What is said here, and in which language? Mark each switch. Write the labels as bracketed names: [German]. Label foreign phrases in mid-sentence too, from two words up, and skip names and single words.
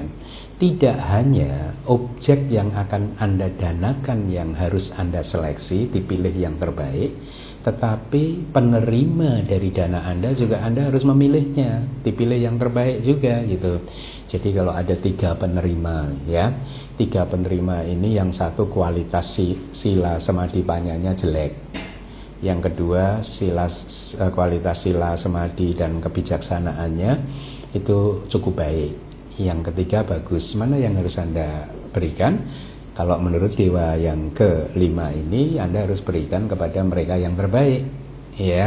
[Indonesian] Tidak hanya objek yang akan Anda danakan yang harus Anda seleksi, dipilih yang terbaik, tetapi penerima dari dana Anda juga Anda harus memilihnya, dipilih yang terbaik juga gitu. Jadi kalau ada 3 penerima, ya, 3 penerima ini yang satu kualitas sila samadhi panyanya jelek, yang kedua kualitas sila samadhi dan kebijaksanaannya itu cukup baik, yang ketiga bagus. Mana yang harus Anda berikan? Kalau menurut dewa yang ke-5 ini, Anda harus berikan kepada mereka yang terbaik, ya.